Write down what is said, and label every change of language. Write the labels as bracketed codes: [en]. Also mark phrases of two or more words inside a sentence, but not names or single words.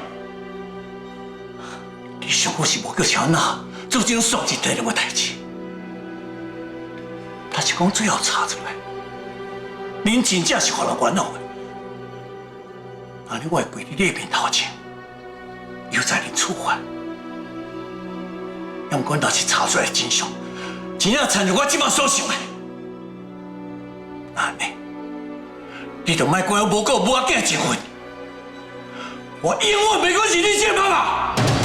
[nan] 你上好是无叫小娜做这种丧尽天良的代志，但是讲最后查出来，恁真正是互人冤枉的。安尼我会跪你面头前，又在恁处罚。要毋过若是查出来真相，真正参照我即马所想的，安尼，你就莫怪我无顾母仔囝的情分。我永远袂管是你这妈妈。